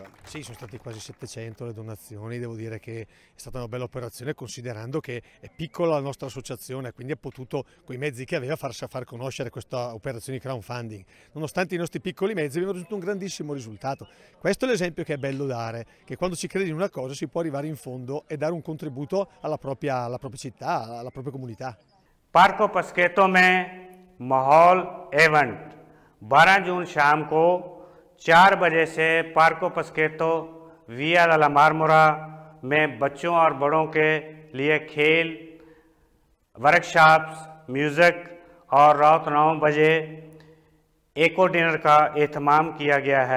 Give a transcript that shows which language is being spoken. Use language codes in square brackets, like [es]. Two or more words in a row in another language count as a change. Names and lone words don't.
[it] Sì, sono stati quasi 700 le donazioni, devo dire che è stata una bella operazione considerando che è piccola la nostra associazione, quindi ha potuto, con i mezzi che aveva, far conoscere questa operazione di crowdfunding. Nonostante i nostri piccoli mezzi abbiamo raggiunto un grandissimo risultato. Questo è l'esempio che è bello dare, che quando si crede in una cosa si può arrivare in fondo e dare un contributo alla propria città, alla propria comunità. [ur] पार्को पस्केतो میں ماحول ایونٹ 12 جون شام کو 4 بجے سے पार्को पस्केतो विया ला मार्मोरा میں بچوں اور بڑوں کے لیے کھیل, [en] workshops, music [ur] اور رات 9 بجے [en] eco dinner [ur] کا اہتمام کیا گیا ہے.